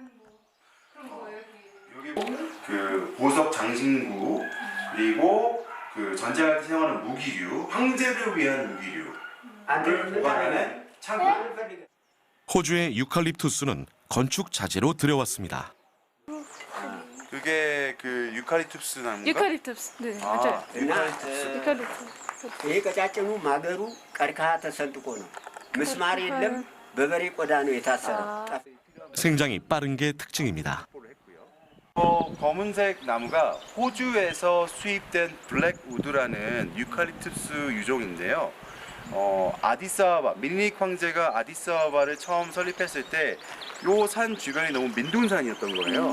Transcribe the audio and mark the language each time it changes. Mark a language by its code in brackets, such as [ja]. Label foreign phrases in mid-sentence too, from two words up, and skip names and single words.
[ko] 여기 그 보석 장신구, 그리고 그 전쟁할 때 사용하는 무기류, 황제를 위한 무기류를 보관하는 창고. 호주의 유칼립투스는 건축 자재로 들여왔습니다. 그게 그 유칼립투스 나무인가? 유칼립투스. 네, 맞아요. 유칼립투스. 유칼립투스. [am] ይሄ ቀጫጭኑ ማገሩ ቀርከሃ ተሰንጥቆ ነው። ምስማር የለም። በበሬ ቆዳ ነው የታሰረው። [ko] 생장이 빠른 게 특징입니다. 검은색 나무가 호주에서 수입된 블랙우드라는 유칼립투스 유종인데요. 아디스아바바, 미니릭 황제가 아디스아바바를 처음 설립했을 때 요 산 주변이 너무 민둥산이었던 거예요.